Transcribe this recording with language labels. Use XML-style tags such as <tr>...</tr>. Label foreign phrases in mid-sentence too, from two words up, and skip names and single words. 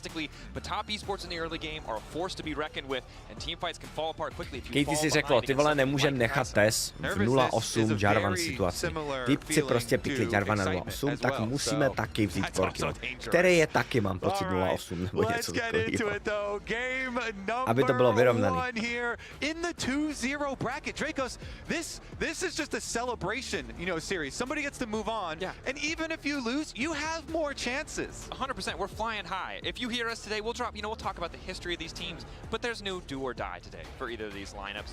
<cs>KT si řeklo, ty vole, nemůžem nechat Tess v 0-8 Jarvan situaci. Typci prostě pikli Jarvana 0-8, tak musíme taky vzít Corki, který je taky, mám pocit, 0-8 nebo něco takového. Aby to bylo vyrovnaný.</cs> <en>This is just a celebration, you know, series. Somebody gets to move on, and even if you lose, you have more chances. 100%, we're flying high. If you hear us today, we'll talk about the history of these teams, but there's no do or die today for either of these lineups.</en>